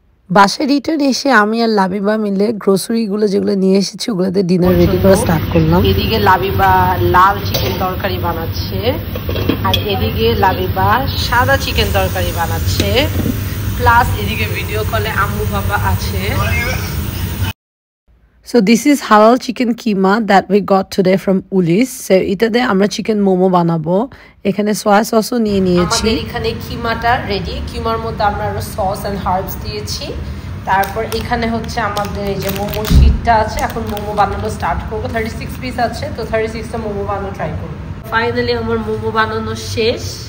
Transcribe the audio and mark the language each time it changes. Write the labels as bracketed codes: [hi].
[bn] বাসায় রিটার্ন এসে আমি আর লাবিবা মিলে গ্রোসারিগুলো যেগুলো নিয়ে এসেছি ওগুলোতে ডিনার রেডি করা স্টার্ট করলাম। এদিকে লাবিবা লাল চিকেন তরকারি বানাচ্ছে, আর এদিকে লাবিবা সাদা চিকেন তরকারি বানাচ্ছে, প্লাস এদিকে ভিডিও কলে আম্মু বাবা আছে। [en] So this is halal chicken keema that we got today from Ulis. [bn] So এটাতে আমরা চিকেন মোমো বানাবো। এখানে সয়া সসও নিয়ে নিয়েছি। আমাদের এখানে কিমাটা রেডি। কিমার মধ্যে আমরা আরো সস এন্ড হার্বস দিয়েছি। তারপর এখানে হচ্ছে আমাদের এই যে মোমো শীটটা আছে। এখন মোমো বানানো স্টার্ট করব। 36 পিস আছে, তো 36টা মোমো বানানো ট্রাই করব। ফাইনালি আমার মোমো বানানো শেষ।